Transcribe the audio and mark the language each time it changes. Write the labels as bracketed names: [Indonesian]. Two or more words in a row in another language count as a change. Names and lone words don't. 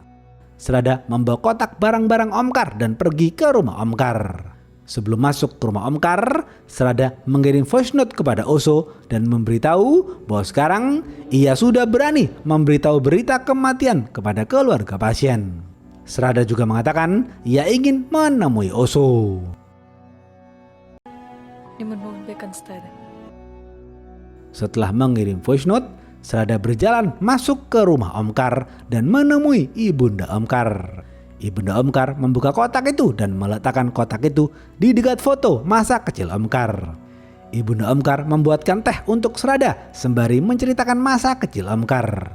[Indonesian] Serada membawa kotak barang-barang Omkar dan pergi ke rumah Omkar. Sebelum masuk ke rumah Omkar, Serada mengirim [English] voice note [Indonesian] kepada Oso dan memberitahu bahwa sekarang ia sudah berani memberitahu berita kematian kepada keluarga pasien. Serada juga mengatakan ia ingin menemui Oso. [Kannada] ನಿಮ್ಮನ್ನು ನೋಡ್ಬೇಕನ್ಸ್ತಾ ಇದೆ. [Indonesian] Setelah mengirim [English] voice note, [Indonesian] Serada berjalan masuk ke rumah Omkar dan menemui Ibunda Omkar. Ibunda Omkar membuka kotak itu dan meletakkan kotak itu di dekat foto masa kecil Omkar. Ibunda Omkar membuatkan teh untuk Serada sembari menceritakan masa kecil Omkar.